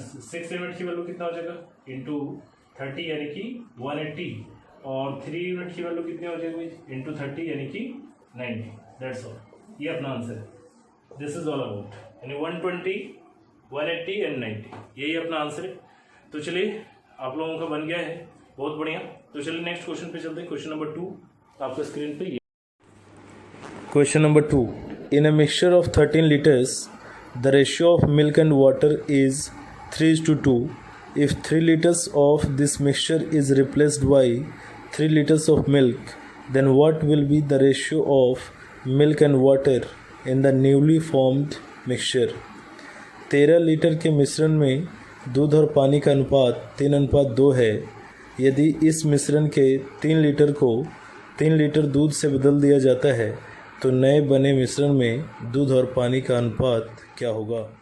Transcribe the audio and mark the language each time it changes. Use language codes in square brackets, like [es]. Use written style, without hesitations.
[hi] 6 unit की value कितना हो जाएगा इंटू 30 यानी कि 180 और 3 यूनिट की वैल्यू कितनी हो जाएगी इंटू 30 यानी कि 90। [en] that's all, [hi] ये अपना आंसर है। [en] this is all about, [hi] यानी 120, 180 एंड 90, यही अपना आंसर है। तो चलिए आप लोगों का बन गया है, बहुत बढ़िया। तो चलिए नेक्स्ट क्वेश्चन पे चलते हैं। क्वेश्चन नंबर 2 आपके स्क्रीन पे। [en] Question number 2, in a mixture of 13 liters the ratio of milk and water is 3:2. If 3 liters of this mixture is replaced by 3 liters of milk, then what will be the ratio of milk and water in the newly formed mixture? [hi] 13 litre के मिश्रण में दूध और पानी का अनुपात 3:2 है। यदि इस मिश्रण के 3 लीटर को 3 लीटर दूध से बदल दिया जाता है तो नए बने मिश्रण में दूध और पानी का अनुपात क्या होगा?